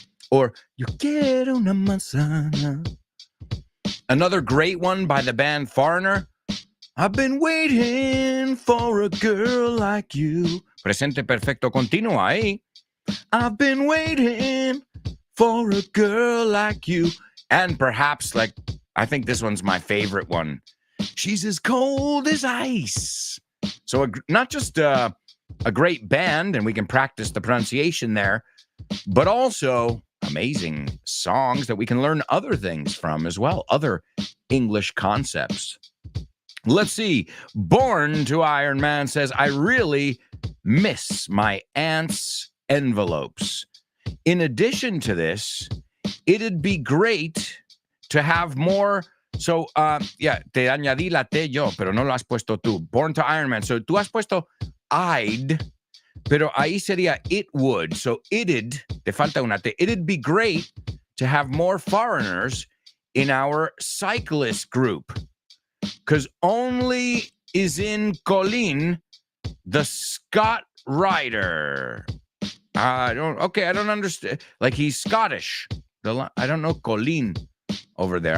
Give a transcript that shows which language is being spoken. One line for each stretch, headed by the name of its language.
Spanish: Or yo quiero una manzana.
English: Another great one by the band Foreigner. I've been waiting for a girl like you.
Spanish: Presente perfecto continuo ahí.
English: I've been waiting for a girl like you. And perhaps, like, I think this one's my favorite one. She's as cold as ice. So not just a great band, and we can practice the pronunciation there, but also amazing songs that we can learn other things from as well, other English concepts. Let's see. Born to Iron Man says, I really miss my aunt's envelopes. In addition to this, it'd be great to have more.
Spanish: So, yeah, te añadí la T yo, pero no lo has puesto tú. Born to Iron Man. So, tú has puesto I'd, pero ahí sería it would. So, it'd, te falta una T.
English: It'd be great to have more foreigners in our cyclist group. Because only is in Colin the Scot rider. I don't understand. Like he's Scottish. I don't know Colin over there.